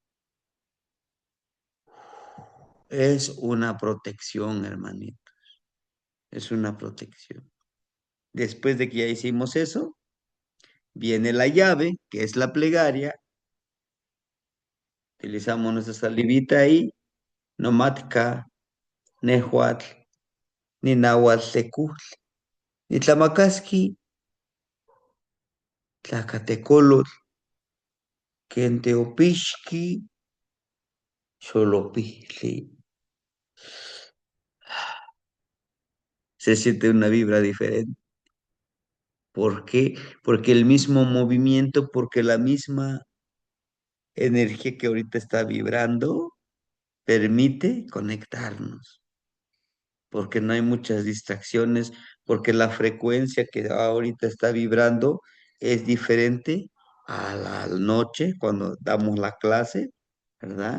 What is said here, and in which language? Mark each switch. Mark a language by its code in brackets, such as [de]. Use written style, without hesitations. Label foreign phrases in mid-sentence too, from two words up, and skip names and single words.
[es] Es una protección, hermanito, es una protección. Después de que ya hicimos eso, viene la llave, que es la plegaria. Utilizamos nuestra salivita ahí. [nah] Nomatka, Nehuatl, ni Nahuatl, ni Tlamakaski, Tlacatecolotl, Kenteopixqui, Xolopixtli. [es] Se siente una vibra diferente. ¿Por qué? Porque el mismo movimiento, porque la misma energía que ahorita está vibrando permite conectarnos, porque no hay muchas distracciones, porque la frecuencia que ahorita está vibrando es diferente a la noche cuando damos la clase, ¿verdad?